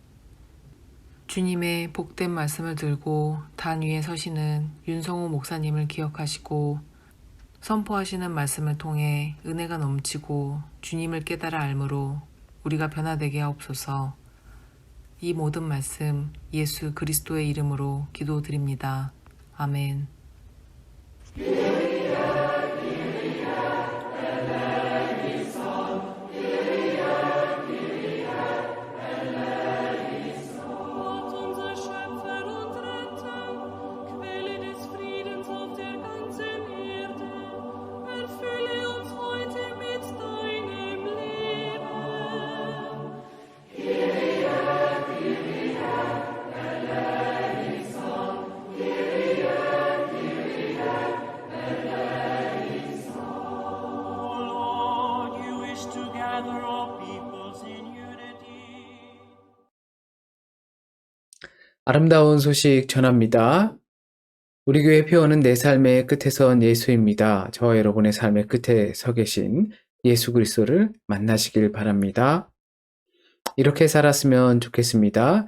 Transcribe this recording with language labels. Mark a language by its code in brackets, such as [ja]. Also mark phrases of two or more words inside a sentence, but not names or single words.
[ko] 주님의 복된 말씀을 들고 단 위에 서시는 윤성호 목사님을 기억하시고 선포하시는 말씀을 통해 은혜가 넘치고 주님을 깨달아 알므로 우리가 변화되게 하옵소서. 이 모든 말씀 예수 그리스도의 이름으로 기도드립니다. 아멘. [de] Gott, unser Schöpfer und Retter, Quelle des Friedens auf der ganzen Erde, erfülle uns heute mit deinem Leben. [en] O Lord, you wish to gather all peoples in unity. [ko] 아름다운 소식 전합니다. 우리 교회 표어는 내 삶의 끝에 선 예수입니다. 저와 여러분의 삶의 끝에 서 계신 예수 그리스도를 만나시길 바랍니다. 이렇게 살았으면 좋겠습니다.